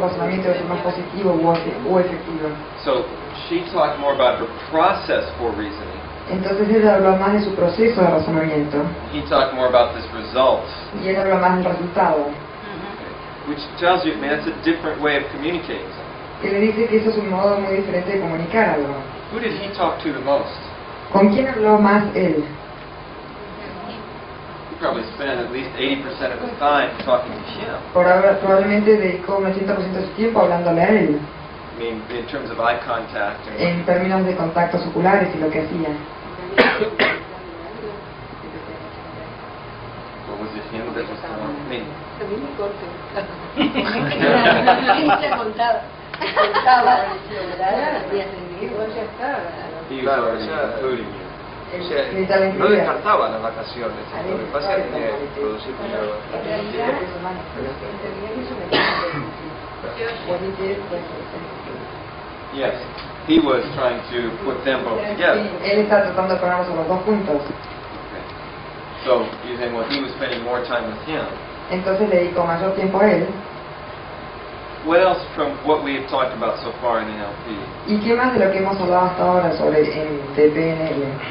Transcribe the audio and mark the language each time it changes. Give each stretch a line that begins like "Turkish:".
Spanish: razonamiento es más positivo o efectivo.
English: So she talked more about her process for reasoning.
Spanish: Entonces ella habló más de su proceso de razonamiento
English: He talked more about this result,
Spanish: y él habló más del resultado,
English: which tells you, man, it's a different way of communicating something.
Spanish: que le dice que eso es un modo muy diferente de comunicar algo.
English: Who did he talk to the most?
Spanish: ¿Con quién habló más él?
English: He probably spent at least 80% of his time talking to him.
Spanish: Probablemente dedicó un 80% de su tiempo hablándole a él,
English: I mean, in terms of eye contact and
Spanish: en términos de contactos oculares y lo que hacía.
English: what
Spanish: posición de los mí. A mí me corta. Ella contaba los días en vivo, ya estaba. Claro, o sea, no descartaba las vacaciones. Lo que pasa es que tenía que producir dinero. En realidad eso me parece.
English: Yes, he was trying to put them both together.
Spanish: Él está tratando de ponernos a los dos juntos.
English: Okay. So you think, well, he was spending more time with him.
Spanish: Entonces le dedicó mayor tiempo a él.
English: What else from what we have talked about so far in NLP?
Spanish: ¿Y qué más de lo que hemos hablado hasta ahora sobre el TPNL?